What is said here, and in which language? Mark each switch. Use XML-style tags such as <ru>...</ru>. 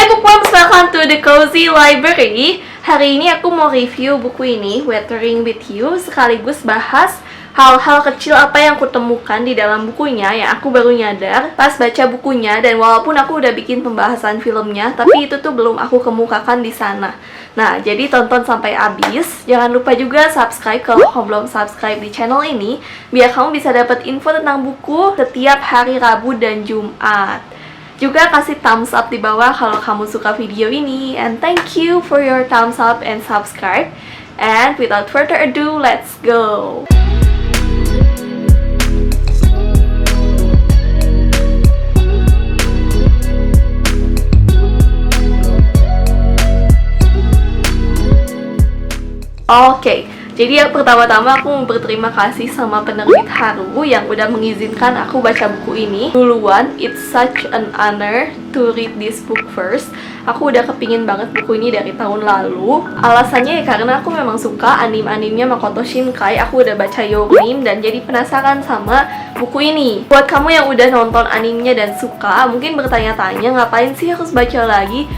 <en>Moms, welcome to the Cozy Library.</en> <id>Hari ini aku mau review buku ini, Weathering with You, sekaligus bahas hal-hal kecil apa yang aku temukan di dalam bukunya yang aku baru nyadar pas baca bukunya. Dan walaupun aku udah bikin pembahasan filmnya, tapi itu tuh belum aku kemukakan di sana. Nah, jadi tonton sampai habis. Jangan lupa juga subscribe kalau kamu belum subscribe di channel ini, biar kamu bisa dapat info tentang buku setiap hari Rabu dan Jumat. Juga kasih thumbs up di bawah kalau kamu suka video ini.</id> <en>And thank you for your thumbs up and subscribe. And without further ado, let's go!</en> <id>Oke, jadi yang pertama-tama aku mau berterima kasih sama penerbit Haru yang udah mengizinkan aku baca buku ini duluan.</id> <en>It's such an honor to read this book first.</en> <id>Aku udah kepingin banget buku ini dari tahun lalu. Alasannya ya karena aku memang suka anime-animenya Makoto Shinkai. Aku udah baca Your Name dan jadi penasaran sama buku ini. Buat kamu yang udah nonton animenya dan suka, mungkin bertanya-tanya ngapain sih harus baca lagi?</id>